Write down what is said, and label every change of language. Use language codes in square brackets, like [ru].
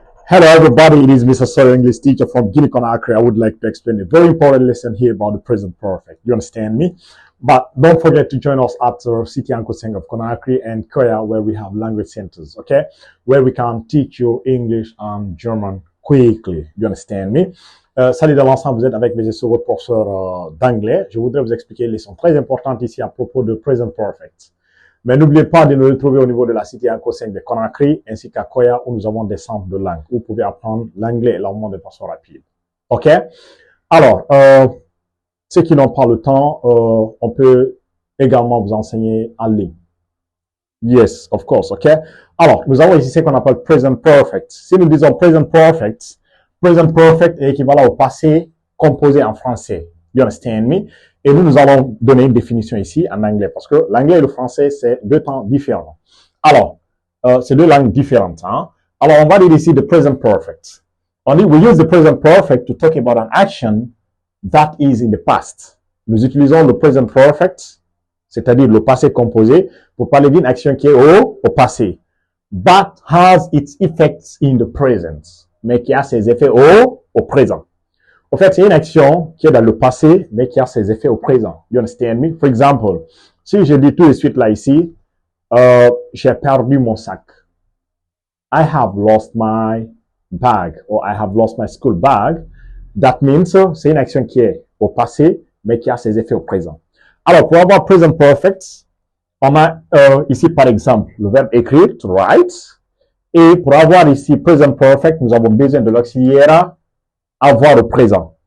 [en] Hello everybody, it is Mr. Sawyer, English teacher from Guinea Conakry. I would like to explain a very important lesson here about the present perfect. You understand me? But don't forget to join us at City Ankoseng of Conakry and Koya, where we have language centers, okay? Where we can teach you English and German quickly. You understand me? [fr] Salut dans l'ensemble, vous êtes avec mes sur votre professeur d'anglais. Je voudrais vous expliquer une leçon très importante ici à propos de present perfect. Mais n'oubliez pas de nous retrouver au niveau de la cité Ankoseng de Conakry ainsi qu'à Koya où nous avons des centres de langue où vous pouvez apprendre l'anglais et l'allemand de façon rapide. OK? Alors, ceux qui n'ont pas le temps, on peut également vous enseigner en ligne. [en] Yes, of course, OK? [fr] Alors, nous avons ici ce qu'on appelle present perfect. Si nous disons present perfect est équivalent au passé composé en français. [en] You understand me? [fr] Et nous allons donner une définition ici en anglais parce que l'anglais et le français, c'est deux temps différents. Alors, c'est deux langues différentes. Hein? Alors, on va dire ici the present perfect. [en] We use the present perfect to talk about an action that is in the past. [fr] Nous utilisons le present perfect, c'est-à-dire le passé composé, pour parler d'une action qui est au passé. [en] But has its effects in the present. [fr] Mais qui a ses effets au présent. En fait, c'est une action qui est dans le passé, mais qui a ses effets au présent. [en] You understand me? For example, [fr] si je dis tout de suite là ici, j'ai perdu mon sac. [en] I have lost my bag, or I have lost my school bag. That means, [fr] c'est une action qui est au passé, mais qui a ses effets au présent. Alors, pour avoir present perfect, on a ici par exemple le verbe écrire, to write. Et pour avoir ici present perfect, nous avons besoin de l'auxiliaire avoir au présent.